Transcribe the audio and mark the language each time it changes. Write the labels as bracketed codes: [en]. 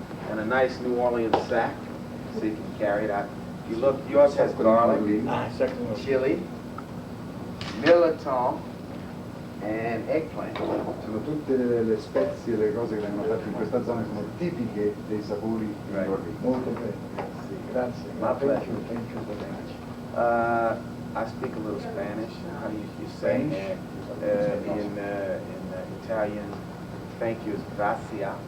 [en] And a nice New Orleans sack, so you can carry it out. If you look, yours has garlic, chili, mirliton, and eggplant. [it] Sono tutte le spezie, le cose che vengono fatte in questa zona sono tipiche dei sapori di New Orleans. Molto bene. Grazie. [en] My pleasure. Thank you very much. I speak a little Spanish. How do you say? In Italian, thank you is grazie.